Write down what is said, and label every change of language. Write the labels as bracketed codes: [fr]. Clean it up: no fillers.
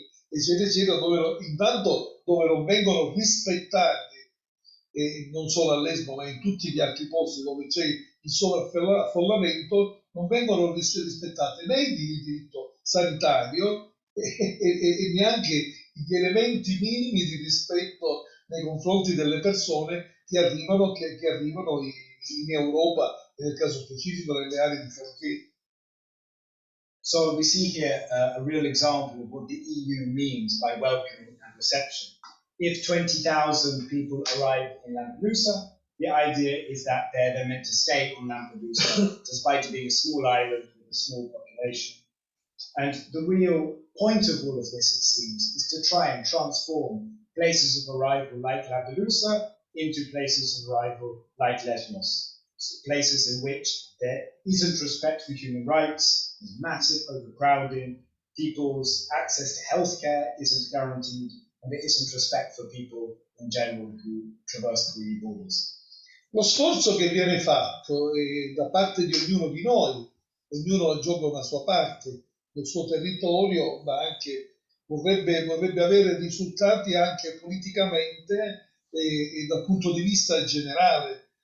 [it] 13.000, eccetera, dove non vengono rispettati, non solo a Lesbo, ma in tutti gli altri posti dove c'è il sovraffollamento, non vengono rispettati né il diritto sanitario e neanche gli elementi minimi di rispetto nei confronti delle persone che arrivano in Europa, nel caso specifico nelle aree di frontiera. [en] So we see here a real example of what the EU means by welcoming and reception. If 20,000 people arrive in Lampedusa, the idea is that they're meant to stay on Lampedusa, despite it being a small island with a small population. And the real point of all of this, it seems, is to try and transform places of arrival like Lampedusa into places of arrival like Lesbos, places in which there isn't respect for human rights, there's massive overcrowding, people's access to healthcare isn't guaranteed, and there isn't respect for people in general who traverse the borders. [it] Lo sforzo che viene fatto da parte di ognuno di noi, ognuno gioca una sua parte del suo territorio, ma anche vorrebbe avere risultati anche politicamente e dal punto di vista generale.